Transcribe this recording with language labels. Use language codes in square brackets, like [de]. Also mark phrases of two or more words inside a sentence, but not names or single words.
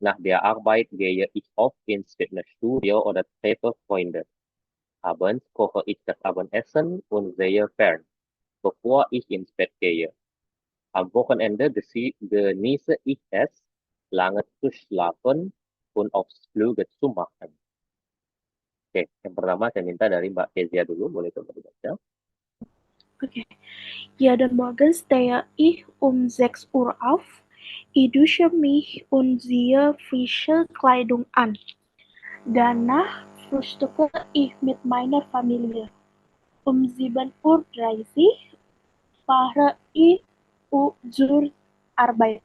[de] Nach der Arbeit gehe ich oft ins Fitnessstudio oder treffe Freunde. Abends koche ich das Abendessen und sehe fern, bevor ich ins Bett gehe. Am Wochenende genieße ich es, lange zu schlafen und Ausflüge zu machen. [id] Oke, yang pertama saya minta dari Mbak Kezia dulu, boleh coba dibaca. Okay. [de] Jeden Morgen stehe ich um 6 Uhr auf. Ich dusche mich und ziehe frische Kleidung an. Danach frühstücke ich mit meiner Familie. Um 7:30 Uhr fahre ich zur Arbeit.